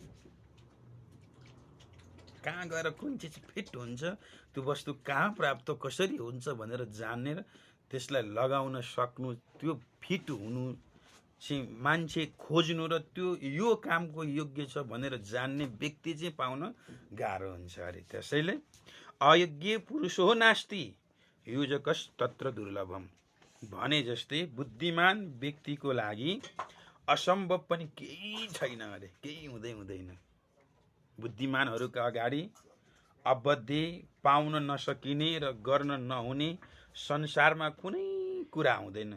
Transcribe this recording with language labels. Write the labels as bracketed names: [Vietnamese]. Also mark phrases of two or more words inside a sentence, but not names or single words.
[Nepali] कहाँ गएर कुन चिज फिट हुन्छ, त्यो वस्तु कहाँ प्राप्त कसरी हुन्छ भनेर जानेर त्यसलाई लगाउन सक्नु, त्यो फिट हुनु चाहिँ मान्छे खोज्नु र त्यो यो कामको योग्य छ भनेर जान्ने व्यक्ति चाहिँ पाउन गाह्रो हुन्छ अरे। त्यसैले [Sanskrit] अयोग्य पुरुषो नास्ति योजकस् तत्र दुर्लभम [Nepali] भने जस्तै बुद्धिमान व्यक्तिको लागि असम्भव पनि केही छैन अरे, केही हुँदैन। बुद्धिमानहरूका अगाडि अवधि पाउन नसकिने र गर्न नहुने संसारमा कुनै कुरा हुँदैन।